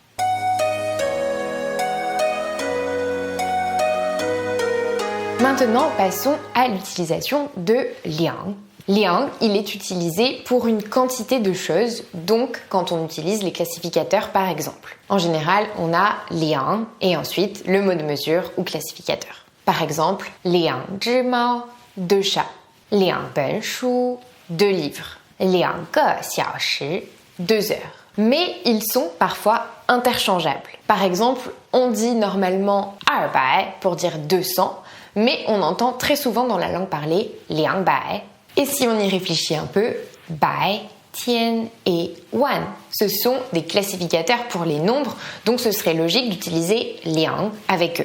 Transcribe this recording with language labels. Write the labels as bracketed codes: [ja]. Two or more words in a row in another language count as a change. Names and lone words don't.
[fr] Maintenant, passons à l'utilisation de liang. Liang, il est utilisé pour une quantité de choses, donc quand on utilise les classificateurs par exemple. En général, on a liang et ensuite le mot de mesure ou classificateur. Par exemple, 2 [zh] 只猫, [fr] 2 chats. 2 [zh] 本书, [fr] 2 livres. 2 [zh] 个小时, [fr] 2 heures. Mais ils sont parfois interchangeables. Par exemple, on dit normalement 200 pour dire 200, mais on entend très souvent dans la langue parlée 200. Et si on y réfléchit un peu, bai, tian et wan, ce sont des classificateurs pour les nombres, donc ce serait logique d'utiliser liang avec eux.